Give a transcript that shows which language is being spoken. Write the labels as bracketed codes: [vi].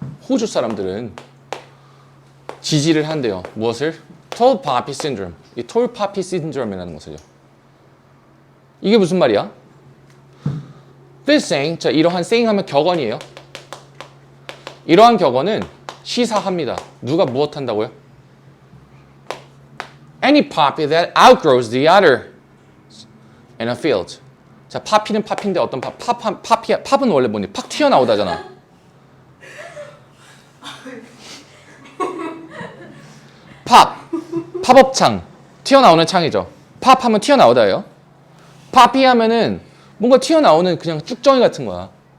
[ko] 호주 사람들은 지지를 한대요. 무엇을? Tall Poppy Syndrome. 이 Tall Poppy Syndrome이라는 것을요. 이게 무슨 말이야? [en] This saying, [ko] 이러한 saying 하면 격언이에요. 이러한 격언은 시사합니다. 누가 무엇 한다고요? [en] Any poppy that outgrows the other in a field. [ko] 파피는 파피인데 어떤 팝은 원래 뭐니? 팍 튀어나오다잖아. 팝업창. 튀어나오는 창이죠. 팝하면 튀어나오다예요. 파피 하면은 뭔가 튀어나오는 그냥 쭉정이 같은 거야.